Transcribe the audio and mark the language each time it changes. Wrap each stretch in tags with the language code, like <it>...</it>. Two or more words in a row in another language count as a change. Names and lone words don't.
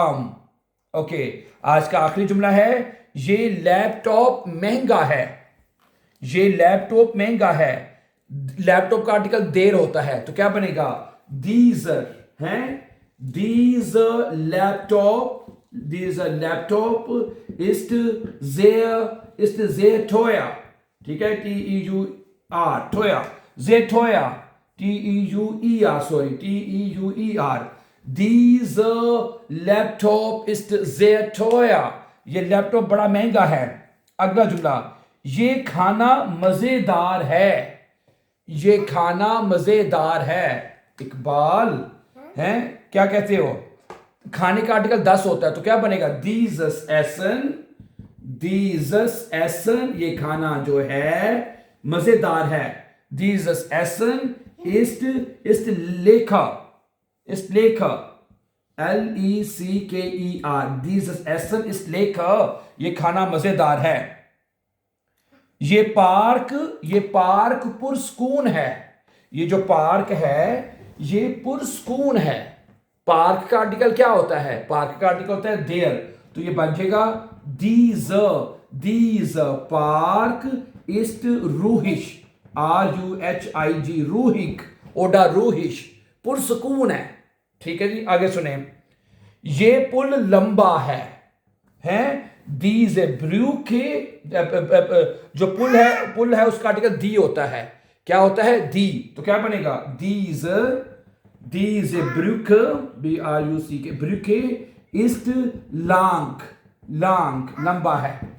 <hi>ओके, आज का आखिरी जुमला है, ये लैपटॉप महंगा है, ये लैपटॉप महंगा है। लैपटॉप का आर्टिकल देर होता है तो क्या बनेगा, दीजर है,</hi> <de>dieser Laptop ist sehr teuer,</de> <hi>ठीक है,</hi> <de>TEUR teuer, sehr teuer, TEUER, sorry, TEUER, dieser Laptop ist sehr teuer,</de> <hi>ये लैपटॉप बड़ा महंगा है। अगला जुमला, ये खाना मजेदार है, ये खाना मजेदार है। इकबाल है, क्या कहते हो, खाने का आर्टिकल 10 होता है तो क्या बनेगा,</hi> <de>dieses Essen,</de> <hi>ये खाना जो है मजेदार है।</hi> <de>dieses Essen ist lecker, LECKER, dieses Essen ist lecker,</de> <hi>ये खाना मजेदार है। ये पार्क पुरस्कून है, ये जो पार्क है ये पुरस्कून है। पार्क का आर्टिकल क्या होता है, पार्क का आर्टिकल होता है देयर, तो ये बन जाएगा</hi> <de>dieser Park ist ruhig, RUHIG, ruhig, oder ruhig,</de> <hi>पुरस्कून है। ठीक है जी, आगे सुने, ये पुल लंबा है,</hi> <de>diese Brücke,</de> <hi>जो पुल है उसका आर्टिकल दी होता है, क्या होता है, दी, तो क्या बनेगा,</hi> <de>diese Brücke, BRUCK, Brücke ist lang,</de> <hi>लंबा है।</hi>